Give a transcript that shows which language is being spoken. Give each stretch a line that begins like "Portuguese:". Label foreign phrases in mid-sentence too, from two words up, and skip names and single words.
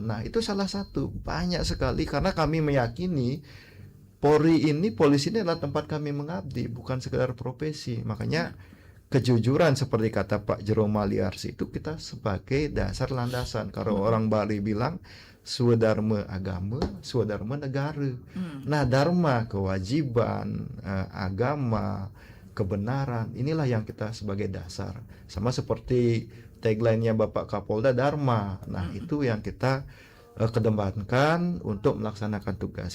Indonesian: Nah, itu salah satu, banyak sekali, karena kami meyakini polisi ini adalah tempat kami mengabdi, bukan sekedar profesi. Makanya kejujuran seperti kata Pak Jerome Maliarsi itu kita sebagai dasar landasan. Kalau orang Bali bilang swadharma agama, swadharma negara. Nah, dharma kewajiban, agama, kebenaran, inilah yang kita sebagai dasar. Sama seperti tagline-nya Bapak Kapolda, Dharma. Nah, itu yang kita kedepankan untuk melaksanakan tugas.